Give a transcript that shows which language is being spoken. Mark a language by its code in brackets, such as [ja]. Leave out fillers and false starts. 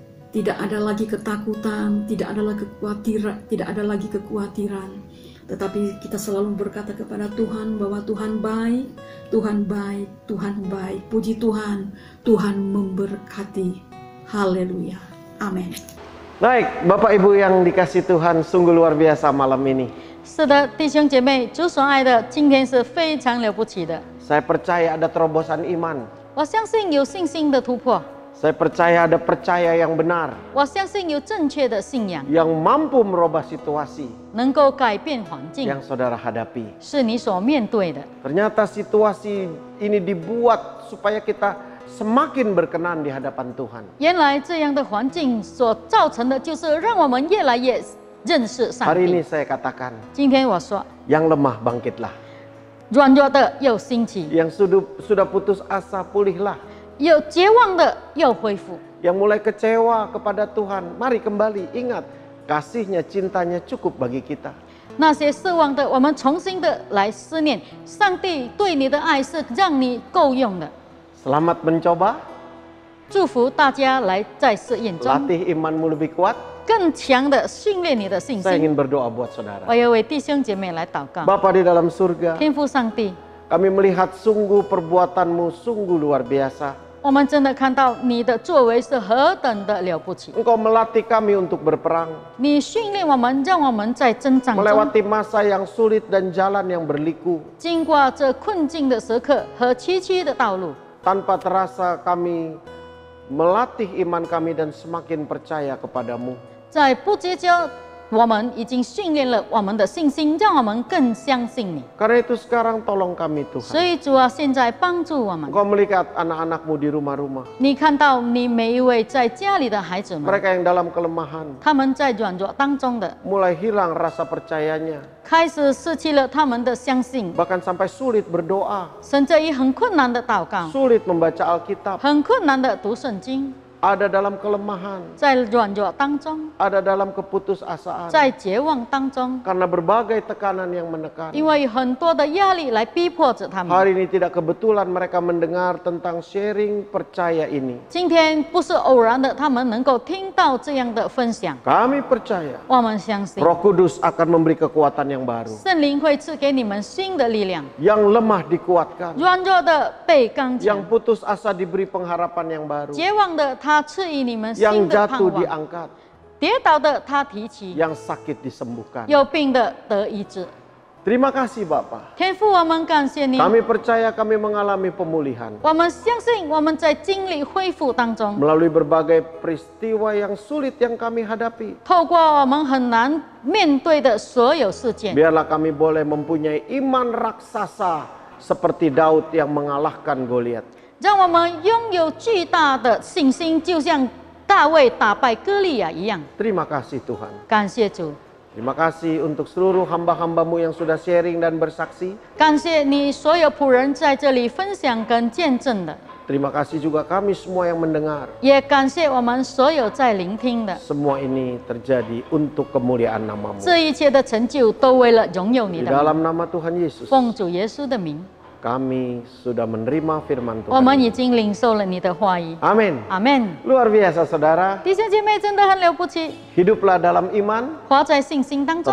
[id] Tidak ada lagi ketakutan, tidak ada lagi kekhawatiran. Tetapi kita selalu berkata kepada Tuhan bahwa Tuhan baik, Tuhan baik, Tuhan baik. Puji Tuhan, Tuhan memberkati. Haleluya. Amin. Baik, Bapak Ibu yang dikasih Tuhan, sungguh luar biasa malam ini. [zh] 是的，弟兄姐妹，主所爱的，今天是非常了不起的。 [id] Saya percaya ada terobosan iman. [zh] 我相信有信心的突破， [id] Saya percaya ada percaya yang benar, [zh] 我相信有正确的信仰， [id] yang mampu merubah situasi [zh] 能够改变环境， [id] yang saudara hadapi. [zh] 是你所面对的。 [id] Ternyata situasi ini dibuat supaya kita semakin berkenan di hadapan Tuhan. [zh] 原来这样的环境所造成的，就是让我们越来越认识上 [id] Hari [zh] 帝 [id] ini。 saya katakan, [zh] 今天我说， [id] yang lemah bangkitlah, [zh] 软弱的又兴起， [id] yang sudah putus asa pulihlah, [zh] 有绝望的又恢复， [id] yang mulai kecewa kepada Tuhan, mari kembali, ingat kasihnya, cintanya cukup bagi kita. [zh] 那些失望的，我们重新的来思念，上帝对你的爱是让你够用的。 [id] Selamat mencoba, [zh] 祝福大家来在试验中 [id] latih imanmu lebih kuat. [zh] 更强的训练你的信 [id] Saya [zh] 心。 [id] ingin berdoa buat saudara. [zh] 我要为弟兄姐妹来祷告。 [id] Bapa di dalam surga, [zh] 天父上帝， [id] kami melihat sungguh perbuatanmu sungguh luar biasa. [zh] 我们真的看到你的作为是何等的了不起。 [id] Engkau melatih kami untuk berperang, [zh] 你训练我们，让我们在征战中， [id] melewati masa yang sulit dan jalan yang berliku. [zh] 经过这困境的时刻和崎岖的道路， [id] Tanpa terasa kami melatih iman kami dan semakin percaya kepadamu. [zh] 在不知觉，我们已经训练了我们的信心，让我们更相信你。 [id] Karena itu sekarang tolong kami [zh] 所 [id] Tuhan. [zh] 以主啊，现在帮助我们。 [id] Engkau melihat anak-anakmu di rumah-rumah. [zh] 你看到你每一位在家里的孩子们， [id] Mereka yang dalam kelemahan, [zh] 他们在软弱当中的， [id] mulai hilang rasa percayanya. [zh] 开始失去了他们的相信， [id] Bahkan sampai sulit berdoa, [zh] 甚至于很困难的祷告， [id] sulit membaca Alkitab. [zh] 很困难的读圣经， [id] Ada dalam kelemahan, [zh] 在软弱当中， [id] ada dalam keputusasaan. [zh] 在绝望当中， [id] Karena berbagai tekanan yang menekan. [zh] 因为很多的压力来逼迫着他们。 [id] Hari ini tidak kebetulan mereka mendengar tentang sharing percaya ini. [zh] 今天不是偶然的，他们能够听到这样的分享。 [id] Kami percaya [zh] 我们相信 [id] Roh Kudus akan memberi kekuatan yang baru. [zh] 圣灵会赐给你们新的力量， [id] Yang lemah dikuatkan. [zh] 软弱的被刚 [id] Yang [zh] 强， [id] putus asa diberi pengharapan yang baru. [zh] 绝望的他赐予你们 [id] Yang [zh] 新的盼 [id] jatuh [zh] 望， [id] diangkat. [zh] 跌倒的他提起， [id] Yang sakit disembuhkan. [zh] 有病的得医治。 [id] Terima kasih Bapa. [zh] 天父，我们感谢你， [id] Kami percaya kami mengalami pemulihan. [zh] 我们相信我们在经历恢复当中， [id] Melalui berbagai peristiwa yang sulit yang kami hadapi. [zh] 透过我们很难面对的所有事件， [id] Biarlah kami boleh mempunyai iman raksasa seperti Daud yang mengalahkan Goliat. [zh] 让我们拥有巨大的信心，就像大卫打败歌利亚一样。 [id] Terima kasih Tuhan. [zh] 感谢主， [id] Terima kasih untuk seluruh hamba-hambamu yang sudah sharing dan bersaksi. [zh] 感谢你所有仆人在这里分享跟见证的， [id] Terima kasih juga kami semua yang mendengar. [zh] 也感谢我们所有在聆听的。 [id] Semua ini terjadi untuk kemuliaan namamu. [zh] 这一切的成就都为了荣耀 [id] Di [zh] 你的名， [id] dalam nama Tuhan Yesus, [zh] 奉主耶稣的名， [id] kami sudah menerima firman [zh] 我们 [id] Tuhan. [zh] 已经领受了你的话语。 [id] Amin. [zh] 阿门。 [id] Luar biasa saudara. [zh] 弟兄姐妹真的很了不起， [id] Hiduplah dalam iman, [zh] 活在信心当中，